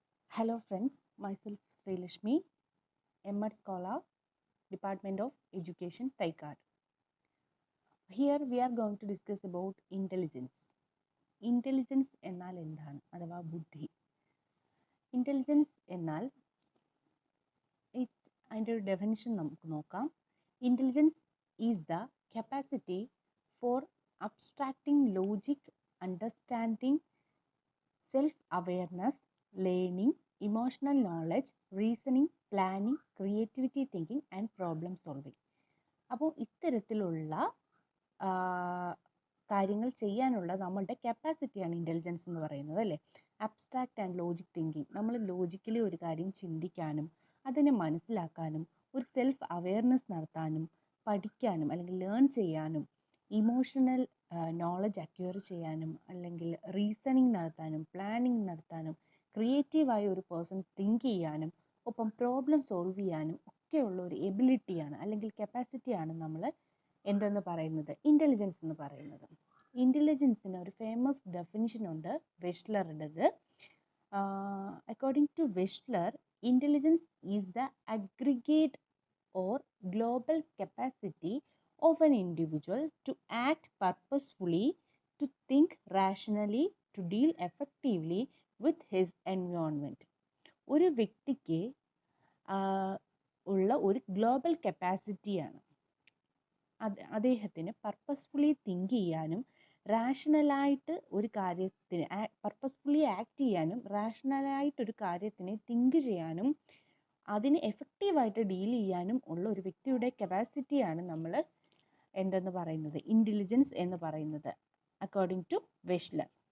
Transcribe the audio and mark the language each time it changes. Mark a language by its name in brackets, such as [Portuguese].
[English] Hello friends, myself Sri Lashmi, M.Ed Scholar, Department of Education, Taikad. Here we are going to discuss about intelligence. [Malayalam] Intelligence എന്നാൽ എന്താണ് അഥവാ ബുദ്ധി. Intelligence എന്നാൽ അതിൻ്റെ ഒരു ഡെഫിനിഷൻ നമുക്ക് നോക്കാം. [English] Intelligence is the capacity for abstracting logic, understanding, self-awareness, learning, emotional knowledge, reasoning, planning, creativity thinking and problem solving. [Malayalam] അപ്പോൾ ഇത്തരത്തിലുള്ള കാര്യങ്ങൾ ചെയ്യാനുള്ള നമ്മളുടെ കപ്പാസിറ്റിയാണ് ഇൻ്റലിജൻസ് എന്ന് പറയുന്നത് അല്ലേ. അബ്സ്ട്രാക്റ്റ് ആൻഡ് ലോജിക് തിങ്കിങ്, നമ്മൾ ലോജിക്കലി ഒരു കാര്യം ചിന്തിക്കാനും അതിനെ മനസ്സിലാക്കാനും ഒരു സെൽഫ് അവെയർനെസ് നടത്താനും പഠിക്കാനും അല്ലെങ്കിൽ ലേൺ ചെയ്യാനും ഇമോഷണൽ നോളജ് അക്വയർ ചെയ്യാനും അല്ലെങ്കിൽ റീസണിങ് നടത്താനും പ്ലാനിങ് നടത്താനും ക്രിയേറ്റീവായ ഒരു പേഴ്സൺ തിങ്ക് ചെയ്യാനും ഒപ്പം പ്രോബ്ലം സോൾവ് ചെയ്യാനും ഒക്കെയുള്ള ഒരു എബിലിറ്റിയാണ് അല്ലെങ്കിൽ കപ്പാസിറ്റിയാണ് നമ്മൾ എന്തെന്ന് പറയുന്നത് ഇൻ്റലിജൻസ് എന്ന് പറയുന്നത്. ഇൻ്റലിജൻസിന് ഒരു ഫേമസ് ഡെഫിനിഷൻ ഉണ്ട് വെഷ്ലറുടേത്. [English] According to Wechsler, intelligence is the aggregate or global capacity of an individual to act purposefully, to think rationally, to deal effectively with his environment. [Malayalam] ഒരു വ്യക്തിക്ക് ഉള്ള ഒരു ഗ്ലോബൽ കപ്പാസിറ്റിയാണ് അദ്ദേഹത്തിന് പർപ്പസ്ഫുള്ളി തിങ്ക് ചെയ്യാനും റാഷണലായിട്ട് ഒരു കാര്യത്തിന് പർപ്പസ്ഫുള്ളി ആക്ട് ചെയ്യാനും റാഷണലായിട്ടൊരു കാര്യത്തിനെ തിങ്ക് ചെയ്യാനും അതിനെ എഫക്റ്റീവായിട്ട് ഡീൽ ചെയ്യാനും ഉള്ള ഒരു വ്യക്തിയുടെ കപ്പാസിറ്റിയാണ് നമ്മൾ എന്തെന്ന് പറയുന്നത് ഇൻ്റലിജൻസ് എന്ന് പറയുന്നത് [English] According to Wechsler.